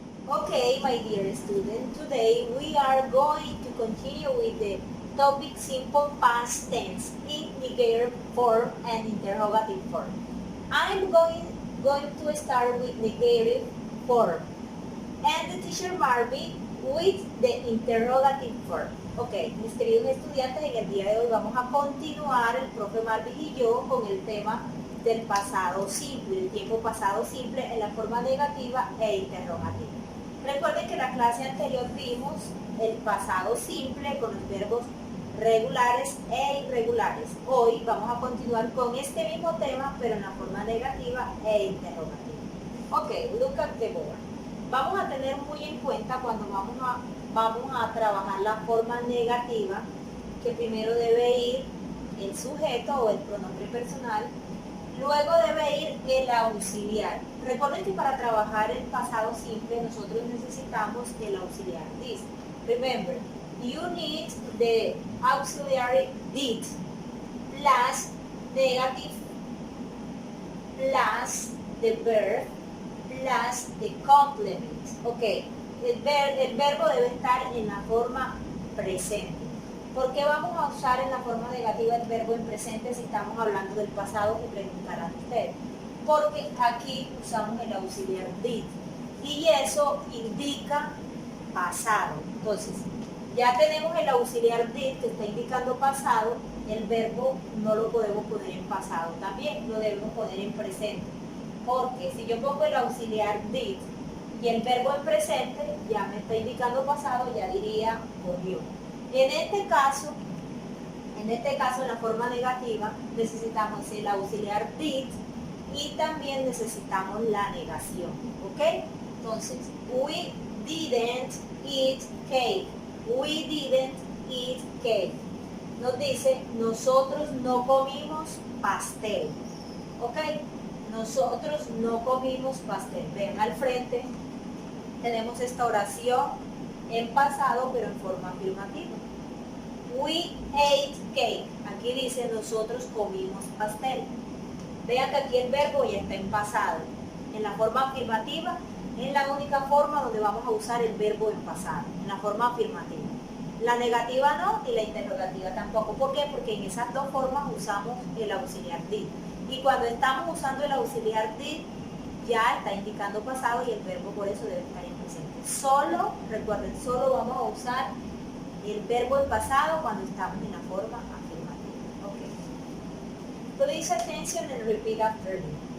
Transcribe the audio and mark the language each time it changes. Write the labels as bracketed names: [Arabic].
[English] Okay, my dear student, today we are going to continue with the topic simple past tense in negative form and interrogative form. I'm going to start with negative form and the teacher Marvin with the interrogative form. [Spanish] Ok, mis queridos estudiantes, en el día de hoy vamos a continuar el profe Marvin y yo con el tema del pasado simple, el tiempo pasado simple en la forma negativa e interrogativa. Recuerden que en la clase anterior vimos el pasado simple con los verbos regulares e irregulares. Hoy vamos a continuar con este mismo tema, pero en la forma negativa e interrogativa. Ok, [English] look at the board. [Spanish] Vamos a tener muy en cuenta cuando vamos a trabajar la forma negativa, que primero debe ir el sujeto o el pronombre personal, luego debe ir el auxiliar. Recuerden que para trabajar el pasado simple nosotros necesitamos el auxiliar this. [English] Remember, you need the auxiliary did plus negative plus the verb plus the complement. [Spanish] Ok, el verbo debe estar en la forma presente. ¿Por qué vamos a usar en la forma negativa el verbo en presente si estamos hablando del pasado? Y preguntarán ustedes. Porque aquí usamos el auxiliar did y eso indica pasado. Entonces, ya tenemos el auxiliar did que está indicando pasado, el verbo no lo podemos poner en pasado también, lo debemos poner en presente. Porque si yo pongo el auxiliar did y el verbo en presente, ya me está indicando pasado, ya diría corrió. En este caso, en la forma negativa, necesitamos el auxiliar did y también necesitamos la negación, ¿ok? Entonces, [English] we didn't eat cake. We didn't eat cake. [Spanish] Nos dice, nosotros no comimos pastel, ¿ok? Nosotros no comimos pastel. Vean al frente, tenemos esta oración en pasado, pero en forma afirmativa. [English] We ate cake. [Spanish] Aquí dice, nosotros comimos pastel. Vean que aquí el verbo ya está en pasado. En la forma afirmativa es la única forma donde vamos a usar el verbo en pasado, en la forma afirmativa. La negativa no y la interrogativa tampoco. ¿Por qué? Porque en esas dos formas usamos el auxiliar did. Y cuando estamos usando el auxiliar did, ya está indicando pasado y el verbo por eso debe estar en presente. Solo, recuerden, solo vamos a usar el verbo en pasado cuando estamos en la forma afirmativa. [English] Okay. Please attention and repeat after me.